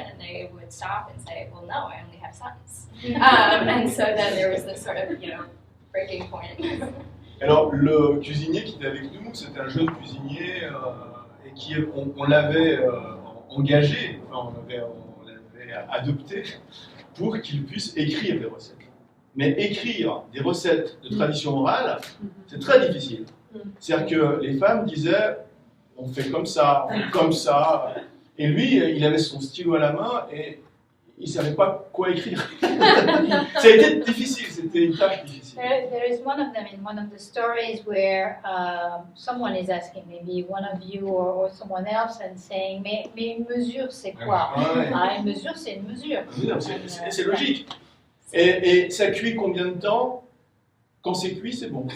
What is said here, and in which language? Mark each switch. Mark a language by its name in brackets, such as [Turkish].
[English] And they would stop and say, well, no, I only have sons. And so then there was this sort of, breaking point. [French] Alors, le cuisinier qui était avec nous, c'était un jeune cuisinier et on l'avait engagé, enfin, on l'avait adopté pour qu'il puisse écrire des recettes. Mais écrire des recettes de tradition orale, c'est très difficile. C'est-à-dire que les femmes disaient, on fait comme ça, on fait comme ça. Et lui, il avait son stylo à la main et il ne savait pas quoi écrire. Ça a été difficile, c'était une tâche difficile. [English] There is one of them in one of the stories where someone is asking, maybe one of you or someone else, and saying, [French] mais une mesure c'est quoi? Une mesure c'est une mesure. C'est logique. Et ça cuit combien de temps? Quand c'est cuit, c'est bon.